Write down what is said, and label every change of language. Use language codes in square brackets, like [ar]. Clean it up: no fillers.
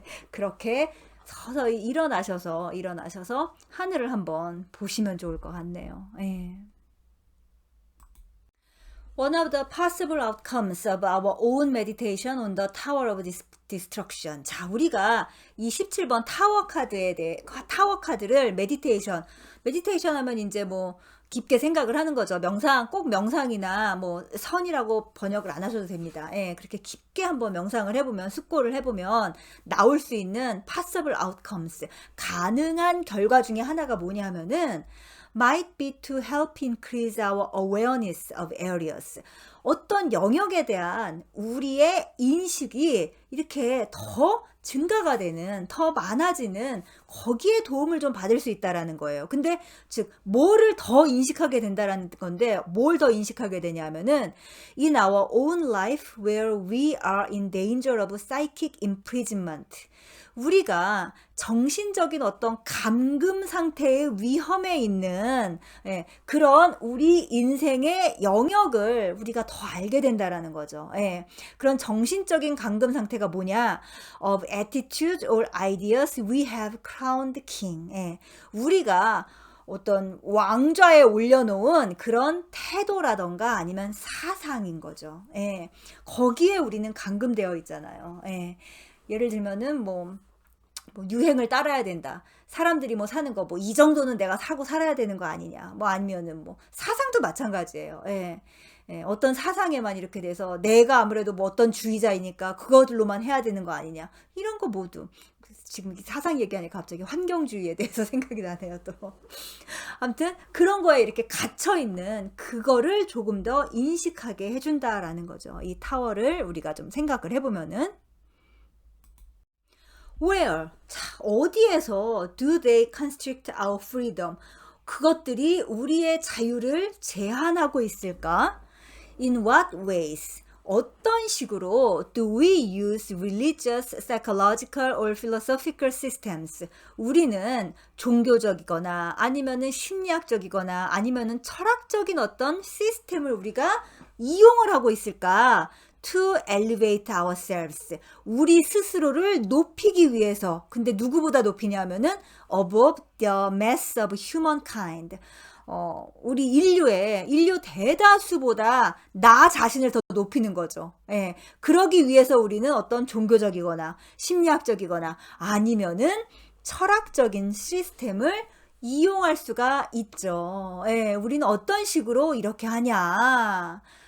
[ko] 그렇게 서서히 일어나셔서 하늘을 한번 보시면 좋을 것 같네요. [en] One of the possible outcomes of our own meditation on the Tower of Destruction. [ko] 자, 우리가 이 17번 타워 카드를 메디테이션 하면 이제 뭐 깊게 생각을 하는 거죠. 꼭 명상이나 뭐 선이라고 번역을 안 하셔도 됩니다. 그렇게 깊게 한번 명상을 해보면, 숙고를 해보면 나올 수 있는 [en] possible outcomes, [ko] 가능한 결과 중에 하나가 뭐냐 하면은 [en] might be to help increase our awareness of areas. [ko] 어떤 영역에 대한 우리의 인식이 이렇게 더 증가가 되는, 더 많아지는 거기에 도움을 좀 받을 수 있다라는 거예요. 근데 즉 뭐를 더 인식하게 된다라는 건데 뭘 더 인식하게 되냐면은 [en] in our own life where we are in danger of psychic imprisonment. [ko] 우리가 정신적인 어떤 감금 상태의 위험에 있는 그런 우리 인생의 영역을 우리가 더 알게 된다라는 거죠. 그런 정신적인 감금 상태가 뭐냐? [en] Of attitude or ideas we have crowned king. [ko] 우리가 어떤 왕좌에 올려놓은 그런 태도라던가 아니면 사상인 거죠. 거기에 우리는 감금되어 있잖아요. 예를 들면은 뭐 유행을 따라야 된다. 사람들이 뭐 사는 거 이 정도는 내가 사고 살아야 되는 거 아니냐. 아니면은 사상도 마찬가지예요. 어떤 사상에만 이렇게 돼서 내가 아무래도 어떤 주의자이니까 그거들로만 해야 되는 거 아니냐. 이런 거 모두 지금 사상 얘기하니까 갑자기 환경주의에 대해서 생각이 나네요, 또. 아무튼 그런 거에 이렇게 갇혀 있는 그거를 조금 더 인식하게 해준다라는 거죠. 이 타워를 우리가 좀 생각을 해보면은 [en] Where? [ko] 자, 어디에서 [en] do they constrict our freedom? [ko] 그것들이 우리의 자유를 제한하고 있을까? [en] In what ways? [ko] 어떤 식으로 [en] do we use religious, psychological or philosophical systems? [ko] 우리는 종교적이거나 아니면은 심리학적이거나 아니면은 철학적인 어떤 시스템을 우리가 이용을 하고 있을까? [en] To elevate ourselves. [ko] 우리 스스로를 높이기 위해서. 근데 누구보다 높이냐면은 [en] above the mass of humankind. [ko] 우리 인류 대다수보다 나 자신을 더 높이는 거죠. 그러기 위해서 우리는 어떤 종교적이거나 심리학적이거나 아니면은 철학적인 시스템을 이용할 수가 있죠. 우리는 어떤 식으로 이렇게 하냐